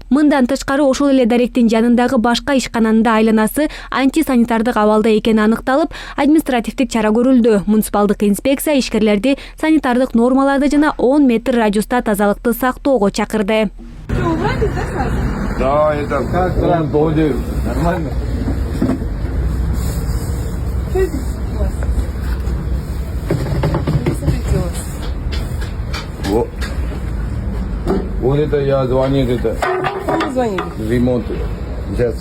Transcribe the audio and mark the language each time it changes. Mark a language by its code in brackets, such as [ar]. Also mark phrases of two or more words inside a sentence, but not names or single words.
[ky] Мындан тышкары ошол эле даректин жанындагы башка ишкананын да айланасы антисанитардык абалда экени аныкталып, административдик чара көрүлдү. Муниципалдык инспекция ишкерлерди санитардык нормаларды жана 10 метр радиуста тазалыкты сактоого чакырды. [ru] Да, это как прям будет нормально. Что здесь у вас? Смотрите у вас. Вот. Вот это я звонил, это Кому звонили? ремонт. Сейчас.